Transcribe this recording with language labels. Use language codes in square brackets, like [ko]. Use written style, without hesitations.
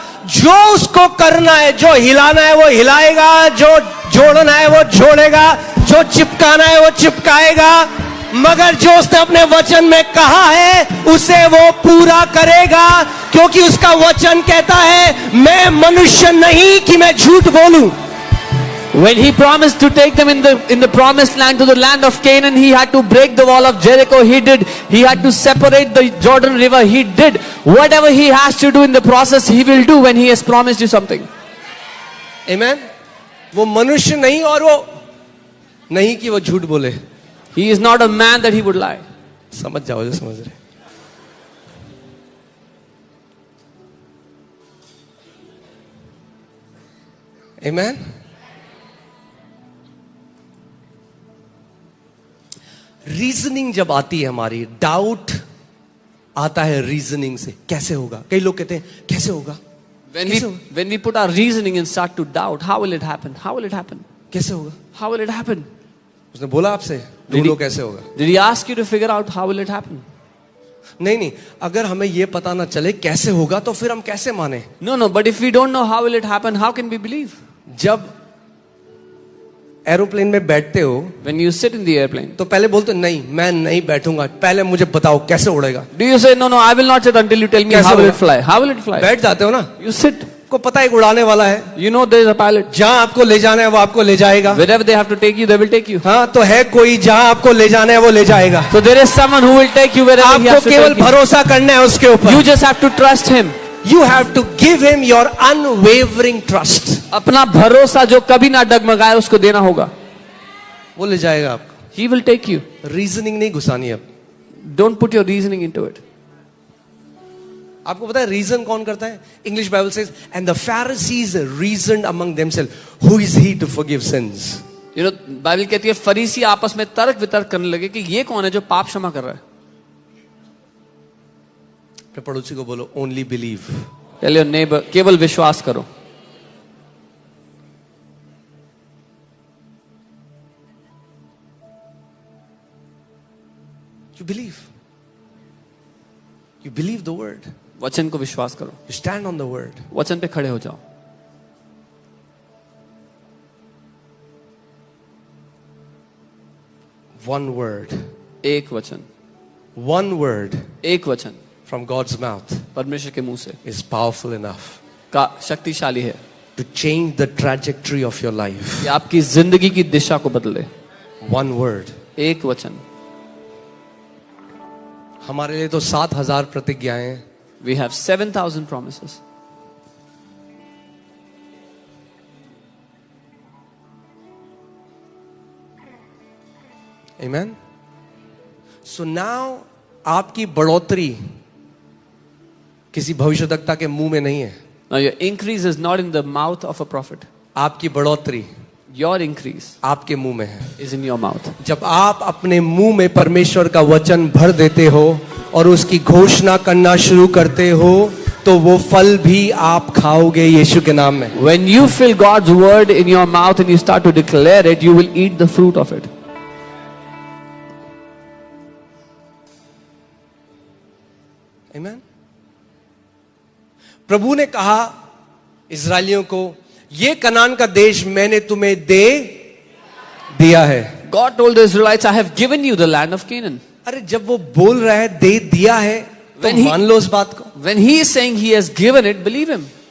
[hi] जो उसको करना है, जो हिलाना है वो हिलाएगा, जो जोड़ना है वो जोड़ेगा, जो चिपकाना है वो चिपकाएगा, मगर जो उसने अपने वचन में कहा है उसे वो पूरा करेगा, क्योंकि उसका वचन कहता है मैं मनुष्य नहीं कि मैं झूठ बोलूं। [en] When he promised to take them in the promised land, to the land of Canaan, he had to break the wall of Jericho. He did. He had to separate the Jordan River. He did. Whatever he has to do in the process, he will do when he has promised you something. Amen. [hi] वो मनुष्य नहीं और वो नहीं कि वो झूठ बोले। [en] He is not a man that he would lie. [hi] समझ जाओ जो समझ रहे। [en] Amen. [hi] रीजनिंग जब आती है हमारी, डाउट आता है रीजनिंग से, कैसे होगा? कई लोग कहते हैं कैसे होगा? [en] When we put our reasoning and start to doubt, how will it happen? How will it happen? [hi] कैसे होगा? [en] How will it happen? [hi] उसने बोला आपसे ढूंढो कैसे होगा? [en] Did he ask you to figure out how will it happen? [hi] नहीं, अगर हमें ये पता ना चले कैसे होगा तो फिर हम कैसे माने? [en] No, but if we don't know how will it happen, how can we believe? [hi] जब एरोप्लेन में बैठते हो, [en] When you sit in the airplane, [hi] तो पहले बोलते नहीं मैं नहीं बैठूंगा, पहले मुझे बताओ कैसे उड़ेगा? [en] do you say no, I will not sit until you tell me how will it fly? How will it fly? [hi] बैठ जाते हो ना, [en] You sit. [hi] को पता है उड़ाने वाला है, [en] You know there is a pilot. [hi] जहां आपको ले जाना है वो आपको ले जाएगा। [en] Wherever they have to take you, they will take you. [hi] हाँ, तो है कोई जहां आपको ले जाना है वो ले जाएगा। [en] So there is someone who will take you wherever he has [hi] आपको केवल [en] take you. [hi] भरोसा करना है उसके ऊपर। [en] You just have to trust him. You have to give him your unwavering trust. [hi] अपना भरोसा जो कभी ना डगमगाए उसको देना होगा. वो ले जाएगा आपको। [en] He will take you. [hi] Reasoning नहीं घुसानी अब। [en] Don't put your reasoning into it. [hi] आपको पता है रीजन कौन करता है? [en] English Bible says and the Pharisees reasoned among themselves who is he to forgive sins. You know, [hi] Bible कहती है फरीसी आपस में तर्क वितर्क करने लगे कि ये कौन है जो पाप क्षमा कर रहा है. अपने पड़ोसी को बोलो [en] Only believe. Tell your neighbor, [hi] केवल विश्वास करो. [en] You believe. You believe the word. [hi] वचन को विश्वास करो. [en] You stand on the word. [hi] वचन पे खड़े हो जाओ. [en] One word. [hi] एक वचन. [en] One word. [hi] एक वचन. [en] From God's mouth. [hi] परमेश्वर के मुंह से. [en] Is powerful enough. [hi] का शक्तिशाली है. [en] To change the trajectory of your life. [hi] ये आपकी जिंदगी की दिशा को बदले. [en] One word. [hi] एक वचन. हमारे लिए तो 7,000 प्रतिज्ञाएं हैं. [en] We have 7,000 promises. Amen. So now [hi] आपकी बढ़ोतरी किसी भविष्यवक्ता के मुंह में नहीं है. [en] Now your increase is not in the mouth of a prophet. [hi] आपकी बढ़ोतरी [en] Your increase [hi] आपके मुंह में है. [en] is in your mouth. [hi] जब आप अपने मुंह में परमेश्वर का वचन भर देते हो और उसकी घोषणा करना शुरू करते हो तो वो फल भी आप खाओगे यीशु के नाम में. [en] When you fill God's word in your mouth and you start to declare it, you will eat the fruit of it. Amen. [hi] प्रभु ने कहा इस्राएलियों को ये कनान का देश मैंने तुम्हें दे दिया है. [en] God told the Israelites, I have given you the land of Canaan. [hi] अरे जब वो बोल रहा है दे दिया है तो [en] When he- [hi] मान लो उस बात को. [en] When he is saying he has given it, believe him.